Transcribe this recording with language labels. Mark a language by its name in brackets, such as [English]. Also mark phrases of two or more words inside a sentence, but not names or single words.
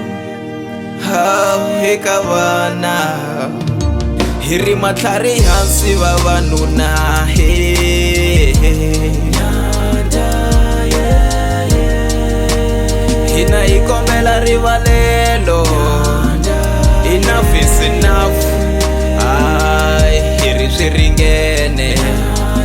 [Tsonga] Eka vana Hi ri matlhari hansi vavanuna Hina hi kombela rivalelo [English] enough is enough. [Tsonga] Ai, hiri swi ringene.